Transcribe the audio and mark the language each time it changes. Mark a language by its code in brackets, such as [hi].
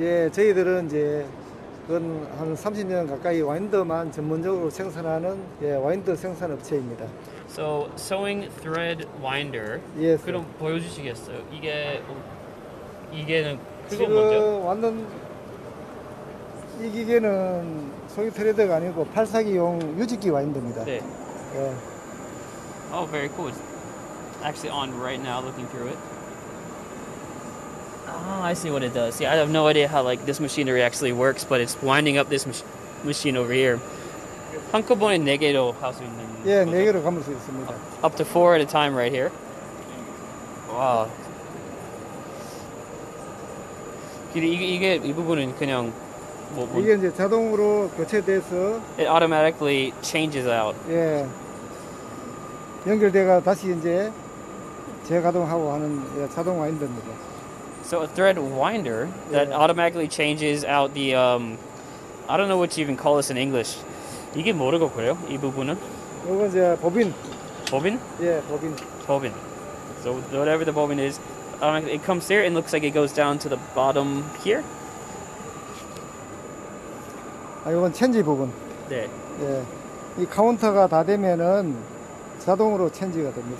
[ko] 예, 저희들은 이제 한 30년 가까이 와인더만 전문적으로 생산하는 와인더 생산 업체입니다. [en] So, sewing thread winder. [ko] 예. 그럼 보여주시겠어요? 이게는 그거 지금 뭐죠? 완전 이 기계는 소위 트레드가 아니고 팔사기용 유직기 와인더입니다. 네. 예. [en] Oh, very cool. It's actually on right now, looking through it. Oh, I see what it does. See, I have no idea how this machinery actually works, but it's winding up this machine over here. [ko] 한꺼번에 4개로 할 수 있는 예, 거죠? 4개로 감을 수 있습니다. [en] Up to 4 at a time right here. Wow. [ko] 이 부분은 그냥 이게 이제 자동으로 교체돼서 [en] it automatically changes out. [ko] 예. 연결돼가 다시 이제 재가동하고 하는 자동 와인더입니다. [en] So a thread winder that automatically changes out the I don't know what you even call this in English. [ko] 이게 뭐라고 그래요? 이 부분은? 이건 이제 보빈. 보빈? 예, 보빈. [en] Bobbin. So whatever the bobbin is, it comes here and looks like it goes down to the bottom here. [ko] 이건 체인지 부분. 네. 예. 이 카운터가 다 되면은 자동으로 체인지가 됩니다.